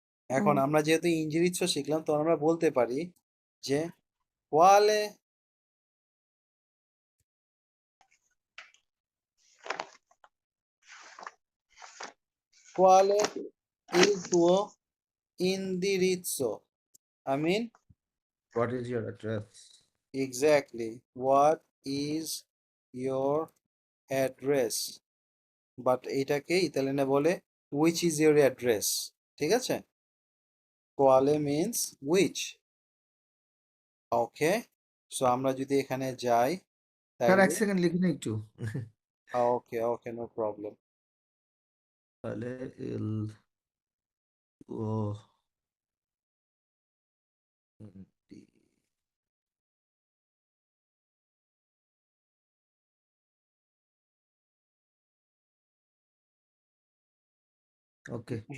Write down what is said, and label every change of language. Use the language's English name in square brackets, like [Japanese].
[Bangla] এখন আমরা যেহেতু ইনজিরিচ শিখলাম তো আমরা বলতে পারি যে কোয়ালে কোয়ালে [Italian] il tuo indirizzo, [English] I mean what is your address? exactly what is your address, [Bangla] but এটাকে ইতালিয়ানে বলে [English] which is your address, [Bangla] ঠিক আছে? [English] কোয়ালে means which, okay. [Bangla] সো আমরা যদি এখানে যাই স্যার এক তাইলে সেকেন্ড লিখে নিই একটু। [English] Okay okay no problem. [Bangla] তাহলে ইল ও ওকে।